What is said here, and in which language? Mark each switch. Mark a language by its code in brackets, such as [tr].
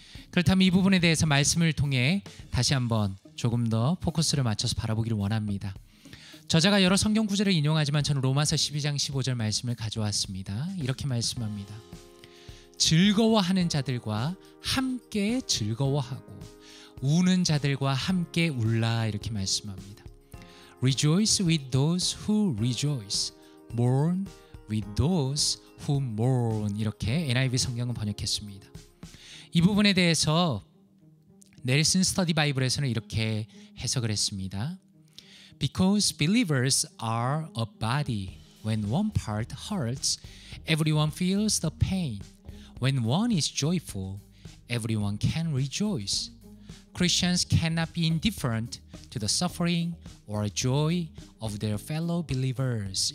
[ko] 그렇다면 이 부분에 대해서 말씀을 통해 다시 한번 조금 더 포커스를 맞춰서 바라보기를 원합니다. 저자가 여러 성경 구절을 인용하지만 저는 로마서 12장 15절 말씀을 가져왔습니다. 이렇게 말씀합니다. 즐거워하는 자들과 함께 즐거워하고 우는 자들과 함께 울라, 이렇게 말씀합니다. [en] Rejoice with those who rejoice, mourn with those who mourn, [ko] 이렇게 NIV 성경은 번역했습니다. 이 부분에 대해서 넬슨 스터디 바이블에서는 이렇게 해석을 했습니다. [en] Because believers are a body. When one part hurts, everyone feels the pain. When one is joyful, everyone can rejoice. Christians cannot be indifferent to the suffering or joy of their fellow believers.